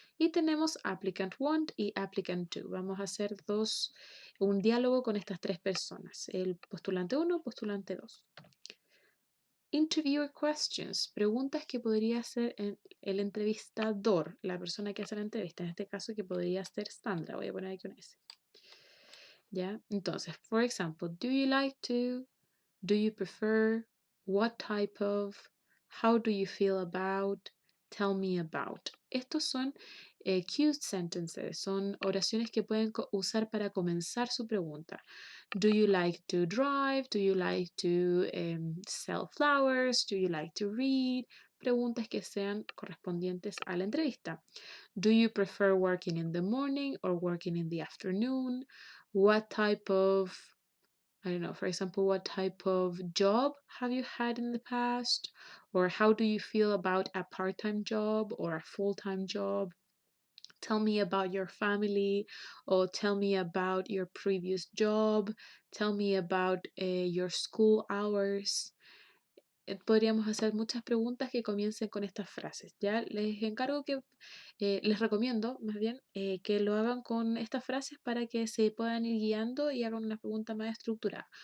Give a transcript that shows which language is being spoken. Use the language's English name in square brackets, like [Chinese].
[Spanish] Y tenemos applicant 1 y applicant 2. Vamos a hacer un diálogo con estas tres personas, el postulante 1, postulante 2. [English] Interviewer questions, [Spanish] preguntas que podría hacer el entrevistador, la persona que hace la entrevista, en este caso que podría ser Sandra, voy a poner aquí un S. ¿Ya? Entonces, [English] for example, do you like to, do you prefer, what type of, how do you feel about, tell me about. [Spanish] Estos son [English] cute sentences, [Spanish] son oraciones que pueden usar para comenzar su pregunta. [English] Do you like to drive? Do you like to sell flowers? Do you like to read? [Spanish] Preguntas que sean correspondientes a la entrevista. [English] Do you prefer working in the morning or working in the afternoon? What type of, I don't know, for example, what type of job have you had in the past? Or how do you feel about a part-time job or a full-time job? Tell me about your family, or tell me about your previous job. Tell me about your school hours. [Spanish] Podríamos hacer muchas preguntas que comiencen con estas frases. Ya les encargo que, les recomiendo más bien que lo hagan con estas frases para que se puedan ir guiando y hagan una pregunta más estructurada.